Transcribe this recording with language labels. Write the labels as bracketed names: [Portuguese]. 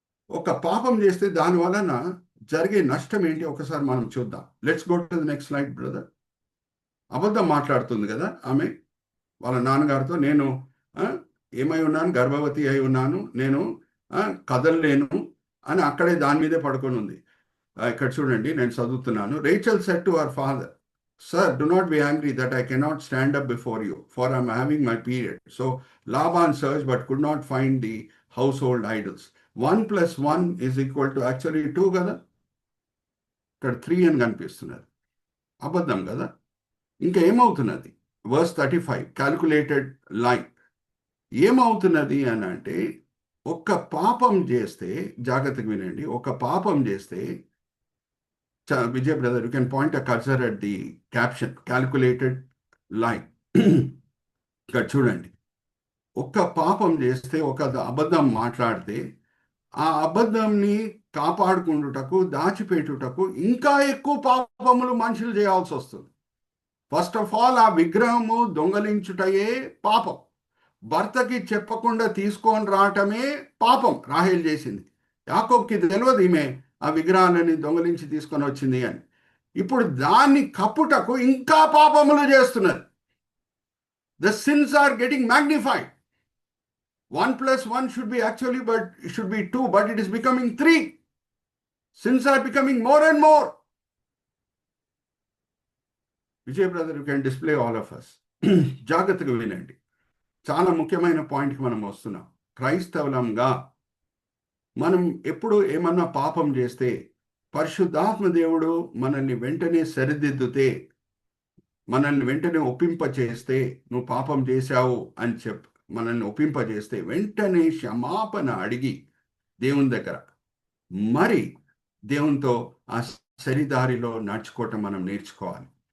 [Telugu] ఒక పాపం చేస్తే దాని వలన జరిగే నష్టం ఏంటి ఒకసారి మనం చూద్దాం. [English] Let's go to the next slide brother. [Telugu] అబద్ధం మాట్లాడుతుంది కదా ఆమె వాళ్ళ నాన్నగారితో. నేను ఆ, ఏమై ఉన్నాను, గర్భవతి అయి ఉన్నాను, నేను కదలలేను అని అక్కడే దాని మీదే పడుకొని ఉంది. ఇక్కడ చూడండి, నేను చదువుతున్నాను. [English] Rachel said to our father, "Sir, do not be angry that I cannot stand up before you, for I am having my period." So Laban searched but could not find the household idols. [Telugu] 1 + 1 = actually 2 కదా, ఇక్కడ 3 అని కనిపిస్తున్నది. అబద్ధం కదా. ఇంకా ఏమవుతున్నది? Verse 35, calculated line. ఏమవుతున్నది అని అంటే, ఒక్క పాపం చేస్తే, జాగ్రత్తగా వినండి, ఒక పాపం చేస్తే, [English] Vijay brother, you can point a cursor at the caption, calculated line. [Telugu] ఇక్కడ చూడండి, ఒక్క పాపం చేస్తే, ఒక అబద్ధం మాట్లాడితే, ఆ అబద్ధంని కాపాడుకుంటుటకు, దాచిపెట్టుటకు ఇంకా ఎక్కువ పాపములు మనుషులు చేయాల్సి వస్తుంది. ఫస్ట్ ఆఫ్ ఆల్, ఆ విగ్రహము దొంగలించుటయే పాపం. భర్తకి చెప్పకుండా తీసుకొని రావటమే పాపం. రాహేల్ చేసింది. యాకోబ్కి తెలియదు ఈమె ఆ విగ్రహాలని దొంగలించి తీసుకొని వచ్చింది అని. ఇప్పుడు దాన్ని కప్పుటకు ఇంకా పాపములు చేస్తున్నారు. [English] The sins are getting magnified. 1 + 1 should be actually, but it should be 2, but it is becoming 3. Sins are becoming more and more. Vijay brother, you can display all of us. [Telugu] జాగ్రత్తగా వినండి, చాలా ముఖ్యమైన పాయింట్కి మనం వస్తున్నాం. క్రైస్తవులంగా మనం ఎప్పుడు ఏమన్నా పాపం చేస్తే, పరిశుద్ధాత్మ దేవుడు మనల్ని వెంటనే సరిదిద్దుతే, మనల్ని వెంటనే ఒప్పింపచేస్తే, నువ్వు పాపం చేశావు అని మనల్ని ఒప్పింపజేస్తే, వెంటనే క్షమాపణ అడిగి దేవుని దగ్గర మరి దేవునితో ఆ సరిదారిలో నడుచుకోవటం మనం నేర్చుకోవాలి.